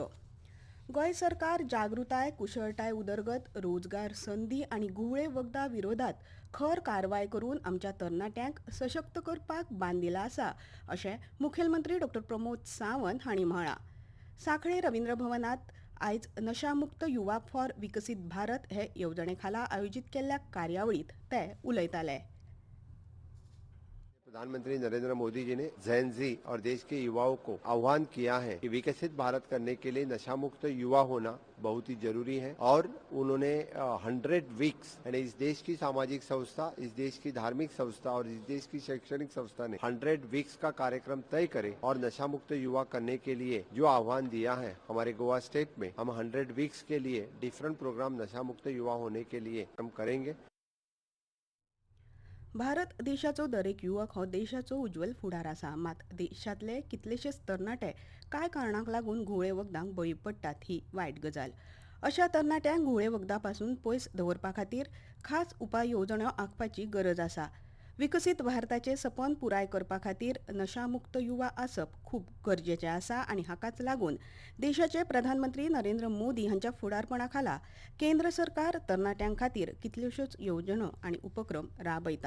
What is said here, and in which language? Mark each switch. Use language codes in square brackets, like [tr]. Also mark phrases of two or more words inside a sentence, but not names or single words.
[kok] गोंय सरकार जागृताय, कुशळटाय उदरगत, रोजगार संदी आनी घुवळे वखदा विरोधात खर कारवाय करून आमच्या तरणाट्यांक सशक्त करपाक बांदिला आसा अशें मुखेलमंत्री डॉ प्रमोद सावंत हांणी म्हळां. सांखळे रवींद्र भवनात आयज नशामुक्त युवा फॉर विकसीत भारत हे येवजणे खाला आयोजीत केल्ल्या कार्यावळीत ते उलयताले. [hi] प्रधानमंत्री नरेंद्र मोदी जी ने [en] Gen Z [hi] और देश के युवाओं को आह्वान किया है कि विकसित भारत करने के लिए नशा मुक्त युवा होना बहुत ही जरूरी है और उन्होंने 100 वीक्स यानी इस देश की सामाजिक संस्था, इस देश की धार्मिक संस्था और इस देश की शैक्षणिक संस्था ने 100 वीक्स का कार्यक्रम तय करे और नशा मुक्त युवा करने के लिए जो आह्वान दिया है हमारे गोवा स्टेट में हम 100 वीक्स के लिए [en] different program [hi] नशा मुक्त युवा होने के लिए हम करेंगे. [kok] भारत देशाचो दरेक युवक हो देशाचो उज्वल फुडार आसा. मात देशांतले कितलेशेच तरणाटे कांय कारणांक लागून घुवळे वखदांक बळी पडटात ही वायट गजाल. अशा तरणाट्यांक घुवळे वखदा पासून पयस दवरपा खातीर खास उपाय येवजण्यो आंखपाची गरज आसा. विकसीत भारताचें सपन पुराय करपा खातीर नशामुक्त युवा आसप खूब गरजेचें आसा आनी हाकाच लागून देशाचे प्रधानमंत्री नरेंद्र मोदी हांच्या फुडारपणा खाला केंद्र सरकार तरणाट्यां खातीर कितल्योश्योच येवजण्यो आनी उपक्रम राबयता.